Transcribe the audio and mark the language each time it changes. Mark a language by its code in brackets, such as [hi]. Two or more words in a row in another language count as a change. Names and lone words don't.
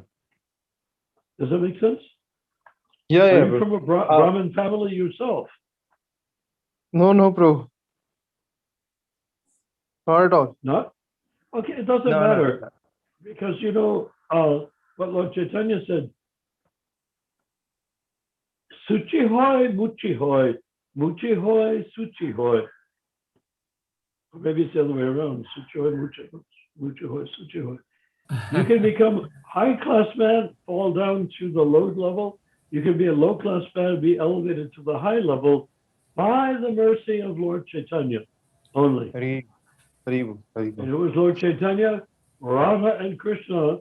[en] Does that make sense? Yeah, Are yeah. you But from a Brahmin family yourself? no, Prabhu. Not at all. Not? Okay, it doesn't No, matter. no. Because you know what Lord Chaitanya said, [bn] শুচি হয়, মুচি হয়, মুচি হয়, শুচি হয়. [en] Or maybe it's the other way around, [bn] শুচি হয়, মুচি হয়, শুচি হয়. [en] You can become high class man, fall down to the low level. You can be a low class man, be elevated to the high level by the mercy of Lord Chaitanya only. [bn] হরি বোল. [en] And it was Lord Chaitanya, Radha, and Krishna.